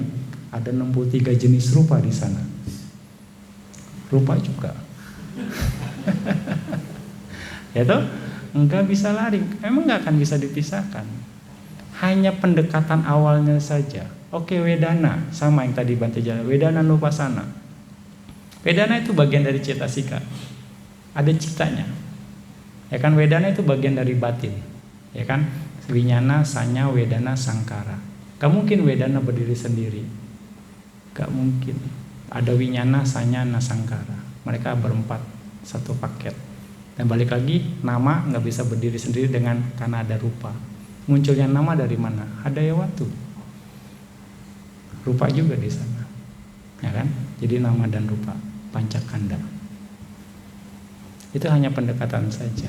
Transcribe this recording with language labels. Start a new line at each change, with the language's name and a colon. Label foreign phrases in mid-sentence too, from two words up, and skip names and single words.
Indonesian: Ada 63 jenis rupa di sana. Rupa juga. Ya toh? Enggak bisa lari. Memang enggak akan bisa dipisahkan. Hanya pendekatan awalnya saja. Oke, Vedana sama yang tadi Bante jalan.
Pali: Vedana Nupasana.
Indonesian: Vedana itu bagian dari cetasika. Ada citanya. Ya kan, Vedana itu bagian dari batin. Ya kan?
Pali: Winyana, sanya, Vedana,
Indonesian: sangkara. Gak mungkin Vedana berdiri sendiri. Gak mungkin. Ada
Pali: winyana, sanya,
Indonesian: sangkara. Mereka berempat, satu paket. Dan balik lagi, nama gak bisa berdiri sendiri karena ada rupa. Munculnya nama dari mana? Hadayawatu. Rupa juga di sana, ya kan? Jadi nama dan rupa, pancakanda. Itu hanya pendekatan saja.